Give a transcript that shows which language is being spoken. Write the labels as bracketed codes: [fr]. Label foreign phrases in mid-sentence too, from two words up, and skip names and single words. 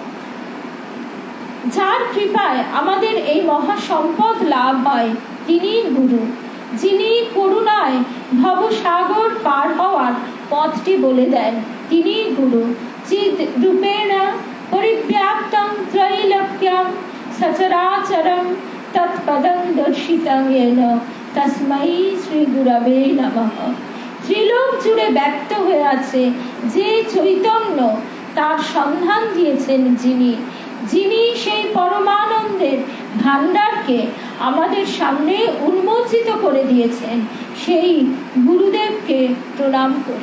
[bn] যার কৃপায় আমাদের এই মহাসম্পদ লাভ হয় তিনি গুরু, যিনি করুণায় ভবসাগর পার হওয়ার পথটি বলে দেন। তিনি গুরু। [sa] চিদ রূপেণ পরিব্যাপ্তং ত্রৈলোক্যং সচরাচরং তৎপদং দর্শিতং येन তস্मै শ্রী গুরবে নমঃ। [bn] ত্রিলোক জুড়ে ব্যক্ত হয়ে আছে যে চৈতন্য, তার সন্ধান দিয়েছেন যিনি, যিনি সেই পরমানন্দের ভান্ডারকে আমাদের সামনে উন্মোচিত করে দিয়েছেন, সেই গুরুদেবকে প্রণাম করি।